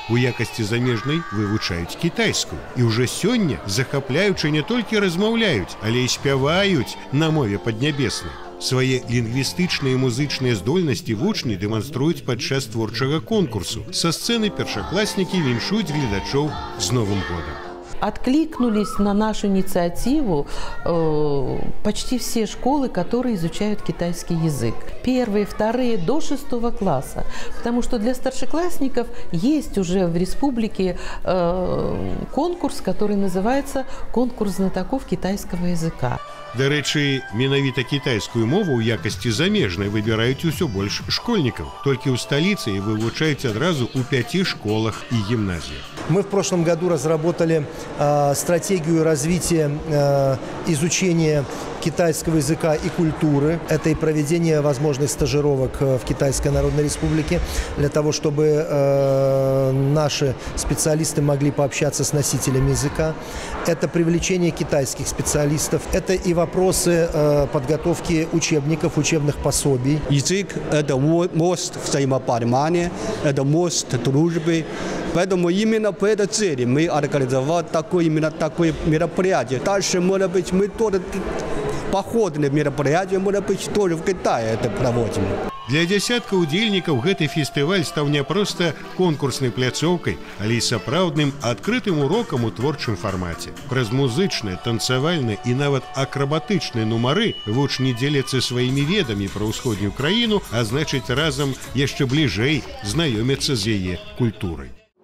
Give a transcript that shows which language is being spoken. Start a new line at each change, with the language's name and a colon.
Belarusian: У якасці замежнай вывучаюць кітайскую. І ўжо сёння захапляючы не толькі размаўляюць, але і спяваюць на мове паднябеснай. Свае лінгвістычныя і музычныя здольнасці вучні дэманструюць падчас творчага конкурсу. Са сцэны першакласнікі віншуюць гледачоў з Новым годом.
Russian: Откликнулись на нашу инициативу почти все школы, которые изучают китайский язык. Первые, вторые, до 6 класса. Потому что для старшеклассников есть уже в республике конкурс, который называется «Конкурс знатоков китайского языка».
Belarusian: Дарэчы, менавіта кітайскую мову ў якасці замежнай выбіраюць усё больш школьнікаў. Толькі ў сталіцы вывучаюць адразу ў 5 школах і гімназіях.
Russian: Мы в прошлом году разработали стратегию развития изучения китайского языка и культуры. Это и проведение возможных стажировок в Китайской Народной Республике, для того, чтобы наши специалисты могли пообщаться с носителями языка. Это привлечение китайских специалистов. Это и вопросы подготовки учебников, учебных пособий. Язык – это мост взаимопонимания, это мост дружбы. Поэтому именно по этой цели мы организовали именно такое мероприятие. Дальше, может быть, мы тоже походные мероприятия, может быть, тоже в Китае это проводим.
Belarusian: Для дзясяткаў удзельнікаў гэты фестываль стаў не проста конкурснай пляцоўкай, але і сапраўдным адкрытым урокам у творчым фармаце. Праз музычныя, танцавальныя і нават акрабатычныя нумары вучні дзеляцца сваімі ведамі пра ўсходнюю краіну, а значыць, разам яшчэ бліжэй знаёмяцца з яе культурай.